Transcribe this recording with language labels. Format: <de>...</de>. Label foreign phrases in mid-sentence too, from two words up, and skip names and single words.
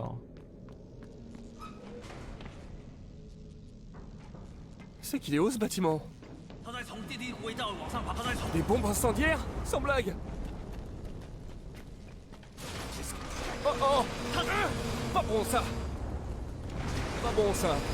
<fr>Hein. C'est qu'il est haut ce bâtiment.</fr> <zh>他在从电梯轨道往上爬，他在从</zh> <fr>Des bombes incendiaires? Sans blague. Oh oh! Pas bon ça! Pas bon ça!</fr>